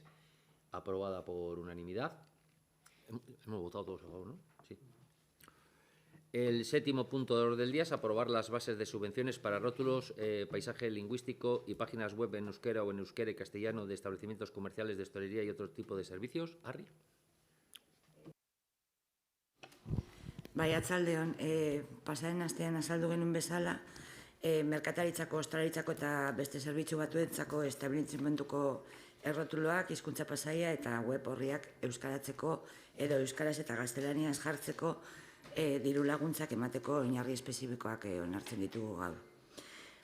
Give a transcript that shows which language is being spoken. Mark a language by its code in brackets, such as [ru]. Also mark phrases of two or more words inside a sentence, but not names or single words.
[es] Aprobada por unanimidad. Hemos votado todos a favor, ¿no? Sí. El séptimo punto del orden del día es aprobar las bases de subvenciones para rótulos, paisaje lingüístico y páginas web en euskera o en euskera y castellano de establecimientos comerciales de hostelería y otro tipo de servicios. [eu] Arri. Bai, atzaldeon, pasaren astean azaldu genuen bezala, merkataritzako, ostalaritzako eta beste zerbitzu batuentzako establezimenduko errotuloak, hizkuntza pasaia eta web horriak euskaratzeko edo euskaraz eta gaztelaniaz jartzeko diru laguntzak emateko oinarri espezifikoak onartzen ditugu gaur.